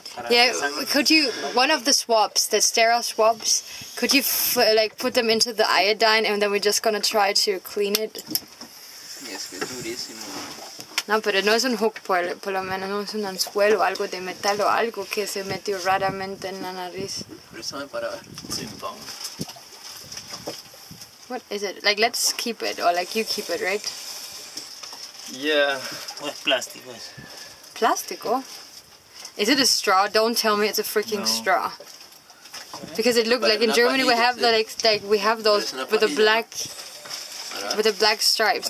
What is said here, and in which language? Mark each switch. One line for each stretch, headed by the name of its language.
English: Yeah, could you, one of the swabs, the sterile swabs, could you put them into the iodine and then we're just gonna try to clean it?
Spanish: Es que es durísimo. No, pero no es un hook, por lo menos no es un anzuelo, algo de metal o algo que se metió raramente en la nariz. Préstame para ver.
English: What is it? Let's keep it, or you keep it, right? Yeah.
Spanish: O es plástico eso. Plástico?
English: Is it a straw? Don't tell me it's a freaking straw. Because it looked like in Germany we have we have those with the black stripes.